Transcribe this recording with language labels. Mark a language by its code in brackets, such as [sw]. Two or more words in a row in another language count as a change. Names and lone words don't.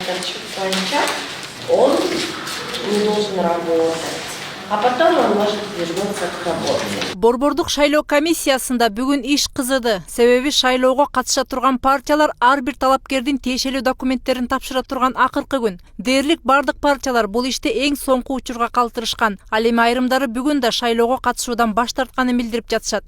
[ru] отчет бойынша он не должен работать. А потом он может вернуться к работе. [ky] Борбордук шайлоо комиссиясында бүгүн иш кызыды. Себеби шайлоого катыша турган партиялар ар бир талапкердин тиешелүү документтерин тапшыра турган акыркы күн. Дээрлик бардык партиялар бул иште эң соңку учурга калтырышкан. Ал эми айрымдары бүгүн да шайлоого катышуудан баш тартканын билдирип жатышат.